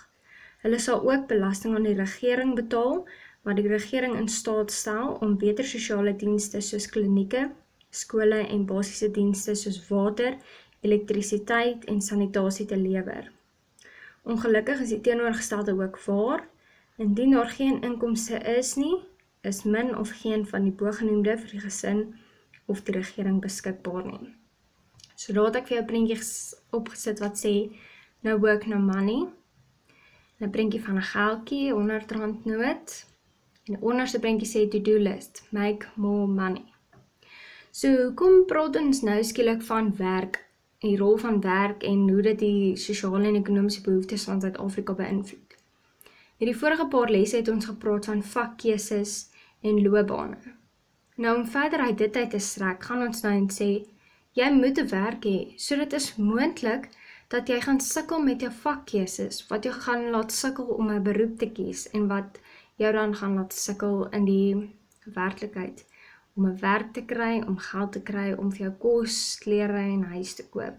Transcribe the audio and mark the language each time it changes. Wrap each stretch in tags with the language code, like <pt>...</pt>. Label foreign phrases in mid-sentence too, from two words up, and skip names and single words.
<af>Hulle sal ook belasting aan die regering betaal, wat die regering in staat stel om beter sosiale dienste soos klinieke, skole en basiese dienste soos water, elektrisiteit en sanitasie te lewer. Ongelukkig is die teenoorgestelde ook waar. Indien daar geen inkomste is nie, is min of geen van die bogenoemde vir die gesin of die regering beskikbaar nie. So daar het ek vir jou prentjies opgesit wat sê,</af> <en>no work, no money.</en> <af>'n prentjie van 'n geldjie, R100 noot. En die onderste prentjie sê</af> <en>to-do list, make more money.</en> <af>So, hoekom praat ons nou skielik van werk, die rol van werk en hoe dit die sosiale en ekonomiese behoeftes van Suid-Afrika beïnvloed? In die vorige paar lesse het ons gepraat van vakkeuses en loopbane. Nou, om verder uit dit uit te strek, gaan ons nou en sê, jy moet 'n werk hê, so dit is moontlik dat jy gaan sukkel met jou vakkeuses, wat jou gaan laat sukkel om 'n beroep te kies, en wat jou dan gaan laat sukkel in die werklikheid, om 'n werk te kry, om geld te kry, om vir jou kos, klere en huis te koop.</af>